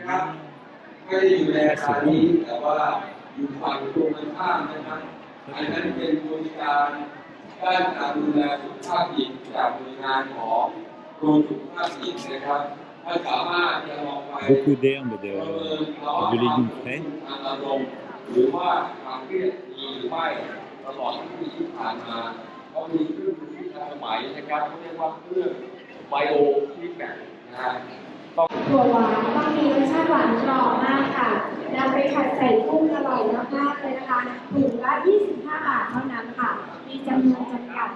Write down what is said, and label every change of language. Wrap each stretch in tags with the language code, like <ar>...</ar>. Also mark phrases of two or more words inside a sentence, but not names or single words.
<fr>Ah, c'est bon. Beaucoup d'herbes, de légumes frais.</fr> <th>หรือว่าความเครียดมีหรือไม่ตลอดทั้งปีที่ผ่านมาเขามีเครื่องมือที่ทันสมัยนะครับเขาเรียกว่าเครื่องไบโอฟีดแบ็กนะฮะถั่วหวานต้อง มีรสชาติหวานกรอบมากค่ะนำไปผัดใส่กุ้งอร่อยมากๆเลยนะคะถุงละ25 บาทเท่านั้นค่ะมีจำนวนจำกัด</th>